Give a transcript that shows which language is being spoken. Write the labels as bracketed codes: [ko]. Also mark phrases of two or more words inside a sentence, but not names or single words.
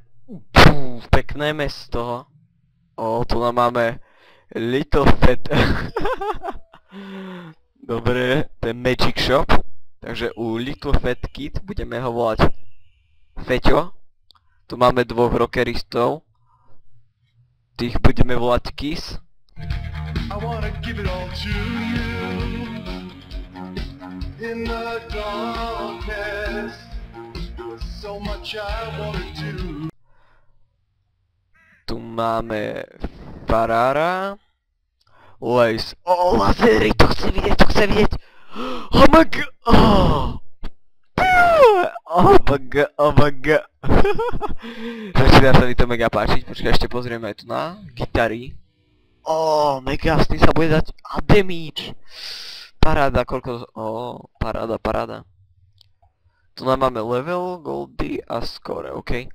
[sk] Pekné mesto. Tu nám máme Little Fat. Dobre, to je Magic Shop. Takže u Little Fat Kid budeme ho volať Feťo. Tu máme dvoch rockeristov. Tých budeme volať Kiss. [en] I wanna give it all to you in the darkness. There's so much I wanna do. [sk] Tu máme Farara, Lace, lasery, to chce vidieť, [en] oh my god, oh my god. [sk] Začína sa mi to mega páčiť, počkaj, ešte pozrieme aj tu na gitary. Mega, s tým sa bude dať damage. Paráda, paráda. Tu nám máme level, goldy a score, ok.